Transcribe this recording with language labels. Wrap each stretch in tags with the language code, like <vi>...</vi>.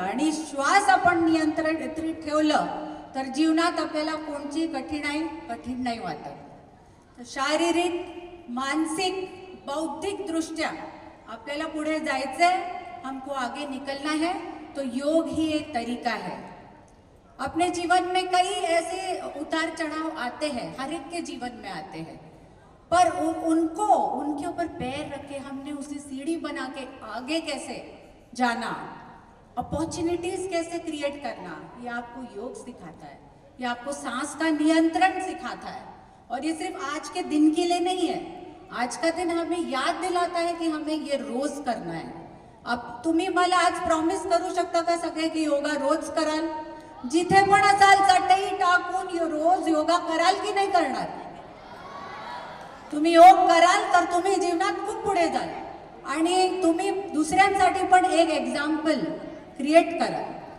<mr>आणि श्वास आपण नियंत्रित ठेवलं तर जीवनात आपल्याला कोणची कठीण नाही वाटत. तर शारीरिक, मानसिक, बौद्धिक दृष्ट्या आपल्याला पुढे जायचंय,</mr> <hi>हमको आगे निकलना है. तो योग ही एक तरीका है. अपने जीवन में कई ऐसे उतार चढ़ाव आते हैं, हर एक के जीवन में आते हैं, पर उनके ऊपर पैर रख के हमने उसे सीढ़ी बना के आगे कैसे जाना, अपॉर्चुनिटीज कैसे क्रिएट करना, ये आपको योग सिखाता है. ये आपको सांस का नियंत्रण सिखाता है. और ये सिर्फ आज के दिन के लिए नहीं है. आज का दिन हमें याद दिलाता है कि हमें ये रोज करना है.</hi> <mr>अब तुम्ही मला आज प्रॉमिस करू शकता का सगळे की योगा रोज कराल? जिथे पण असाल चटई टाकून रोज योगा कराल की नाही करणार? तुम्ही योग कराल तर तुम्ही जीवनात खूप पुढे जाल आणि तुम्ही दुसऱ्यांसाठी पण एक एक्झाम्पल क्रिएट कराल.</mr>